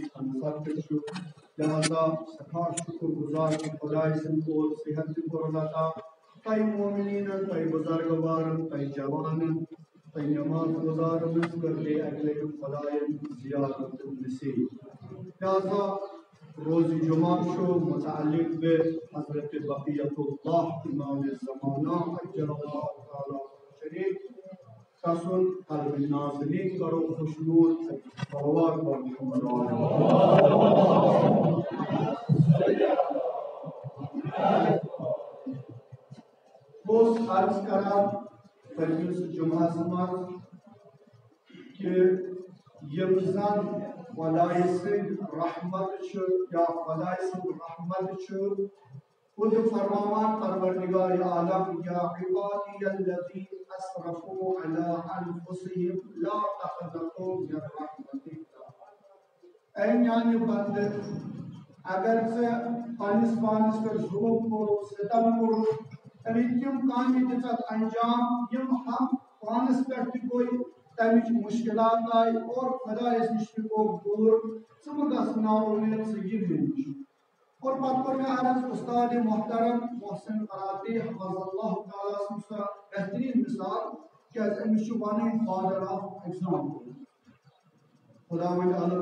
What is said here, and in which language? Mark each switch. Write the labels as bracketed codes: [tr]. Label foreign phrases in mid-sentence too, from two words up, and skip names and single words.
[ks] ہمسفر چھُ لہذا سٮ۪ٹھاہ شُکر گُزار چھُ خۄداے سٕنٛدِ اور صحت تہِ کوٚرُن عطا تۄہہِ مومنیٖنن تۄہہِ بُزرگوارن تۄہہِ جوانن تۄہہِ نٮ۪ماز گُزارن ہٕنٛز کٔر بیٚیہِ اَکہِ لٹہِ خۄداین زیارت تہٕ نصیٖب لہذا روز جمعہ چھُ متعلق بے حضرت بقیت اللہ امام زمانہ اجل اللہ تعالیٰ شریف تسن قلب ناظرین کرو خوشنود صلوات بر محمد بہت عرض کران پننس جمعہ منٛز کہ یم زن خدائے سٕنٛدۍ رحمت چھُ یا خدائے سٕنٛز رحمت چھُ خود فرماوان پروردگار عالم [ar] یا عبادی الذین اسرفوا علی انفسہم لا تقنطوا من رحمت اللہ [ks] اے میانہِ بندٕ اگر ژےٚ پننس پانس پٮ۪ٹھ ظلم کوٚرُتھ ستم کوٚرُتھ تیٚلہِ تِم کامہِ دِژتھ انجام یم ہم پانس پٮ۪ٹھ تہِ گوٚے تمِچ مشکلات آئی اور خدایس نش تہِ گوٚو دوٗر ژٕ مہٕ گژھ نا اُمید ژٕ یہِ مےٚ نِش اور پتہٕ کوٚر مےٚ عرض استاد محترم محسن قراتی حفظ اللہ تعالیٰ سٕنٛز سۄ بہتریٖن مثال کیٛازِ أمِس چھُ ونٕنۍ [en] father of example [ks] خدا وۄنۍ الگ